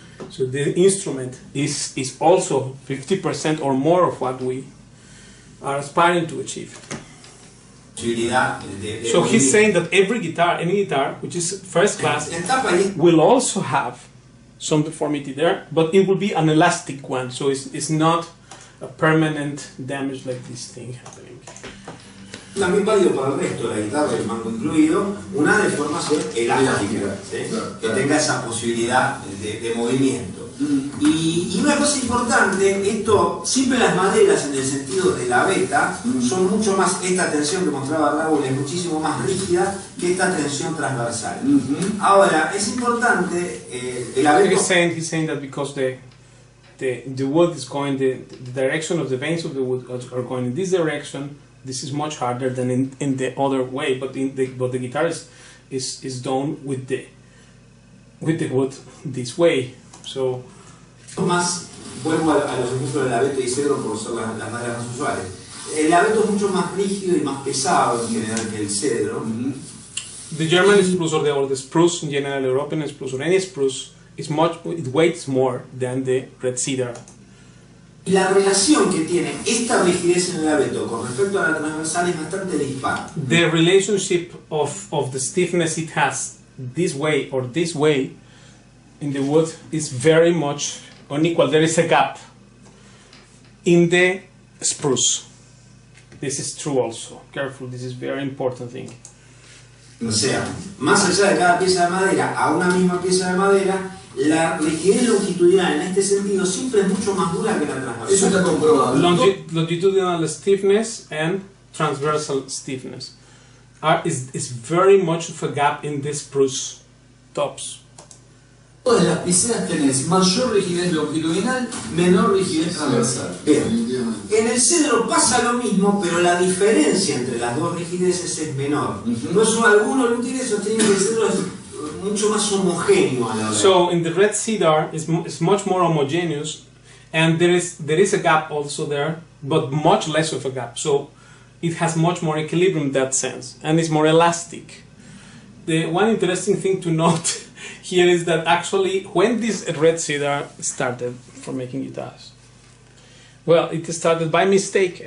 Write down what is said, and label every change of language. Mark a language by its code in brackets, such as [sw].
[en] So the instrument is also 50% or more of what we are aspiring to achieve. So he's saying that every guitar, any guitar which is first class, will also have some deformity there, but it will be an elastic one, so it's not a permanent damage like this thing happening. [es] También válido para el resto de la guitarra, el mango incluido, una deformación elástica, ¿sí? Que tenga esa posibilidad de movimiento. Y una cosa importante, esto, siempre las maderas en el sentido de la beta son mucho más, esta tensión que mostraba Raúl es muchísimo más rígida que esta tensión transversal. Ahora, es importante, el abeto... [en] He's saying that because the wood is going, the direction of the veins of the wood are going in this direction, this is much harder than in the other way, but the guitar is done with the wood this way. So, [es] más, vuelvo a los ejemplos del abeto y cedro por ser las maderas más usuales. El abeto es mucho más rígido y más pesado en general que el cedro. [en] The German spruce or the spruce in general, European spruce or any spruce, it weighs more than the red cedar. [es] La relación que tiene esta rigidez en el abeto con respecto a la transversal es bastante dispar. [en] The relationship of the stiffness it has this way or this way in the wood is very much unequal. There is a gap in the spruce. This is true also. Careful, this is very important thing. [es] O sea, más allá de cada pieza de madera a una misma pieza de madera, la rigidez longitudinal en este sentido siempre es mucho más dura que la transversal. Eso está comprobado. [en] Longitudinal stiffness and transversal stiffness is very much of a gap in the spruce tops. [es] Todas las piezas tenés mayor rigidez longitudinal, menor rigidez transversal. Bien. En el cedro pasa lo mismo, pero la diferencia entre las dos rigideces es menor. No son algunos luthiers sostienen que el cedro es mucho más homogéneo a la hora. [en] So in the red cedar is much more homogeneous, and there is a gap also there, but much less of a gap. So it has much more equilibrium in that sense, and it's more elastic. The one interesting thing to note here is that actually when this red cedar started for making guitars, well, it started by mistake.